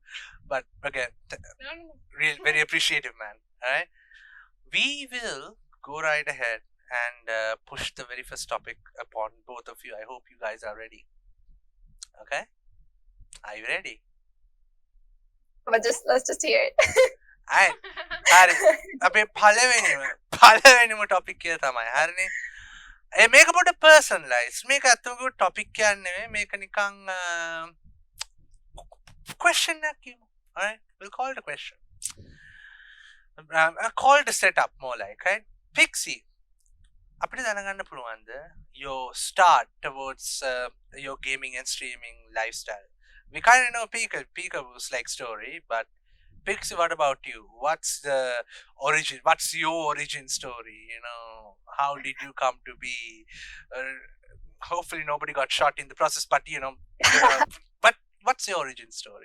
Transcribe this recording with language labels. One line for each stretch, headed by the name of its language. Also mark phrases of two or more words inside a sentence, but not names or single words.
English: But again, really very appreciative, man. Alright, we will go right ahead and push the very first topic upon both of you. I hope you guys are ready. Okay, are you ready? But let's just hear it. Alright.
Sinhala: හරි. අපේ පළවෙනිම ටොපික් එක තමයි. හරිනේ. මේක පොඩ personalize. මේක අතම ටොපික් එකක් නෙමෙයි. මේක නිකන් question එකක් කියමු.
English: Alright. We'll call it a question. Call it a setup more like, right? Pixie.
Sinhala: අපිට දැනගන්න පුළුවන්ද
English: your start towards your gaming and streaming lifestyle? We kind of know PikaBoo's story, but Pixie, what about you? What's the origin? What's your origin story? How did you come to be? Hopefully nobody got shot in the process, but but what's your origin story?